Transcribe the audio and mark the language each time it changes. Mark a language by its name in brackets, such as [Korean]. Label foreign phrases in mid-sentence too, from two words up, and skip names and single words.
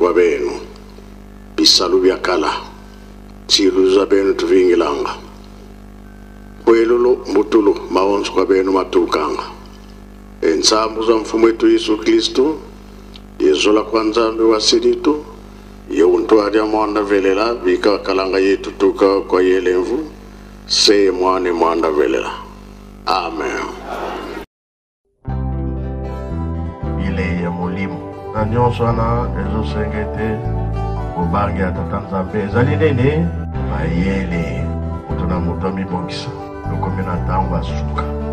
[Kongo] kwa benu bisalu byakala chiruza benu tuvingilanga kwelulu mbutulu maonzo kwa benu matukanga ensambu za mfumu wetu Yesu Kristo yezola kwa nzambe wa siritu yeuntu adia mwanda velela vika kalanga yetu tuka kwa yelemvu se mwanda velela amen. [Lingala] mayele ya molimo na nyonso wana ezosengete bobange ya tata nzambe ezali nene mayele moto na moto amibongisa lokomi na ntango asuka